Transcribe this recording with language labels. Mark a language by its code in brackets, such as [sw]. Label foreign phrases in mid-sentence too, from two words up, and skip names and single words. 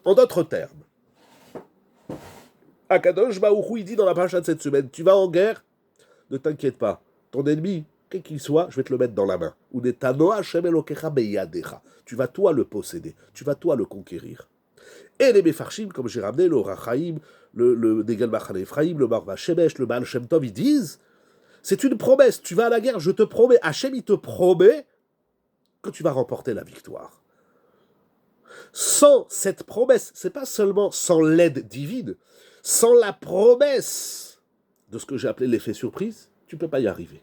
[fr] En d'autres termes, [he] הקדוש ברוך הוא, [fr] il dit dans la paracha de cette semaine, tu vas en guerre, ne t'inquiète pas, ton ennemi, quel qu'il soit, je vais te le mettre dans la main. Tu vas toi le posséder, tu vas toi le conquérir. Et les Mefarshim, comme j'ai ramené, le Rachaim, le Degel Machane Ephraim, le Marva Shemesh, le Baal Shem Tov, ils disent, c'est une promesse, tu vas à la guerre, je te promets, Hachem il te promet que tu vas remporter la victoire. Sans cette promesse, c'est pas seulement sans l'aide divine, sans la promesse de ce que j'ai appelé l'effet surprise, tu ne peux pas y arriver.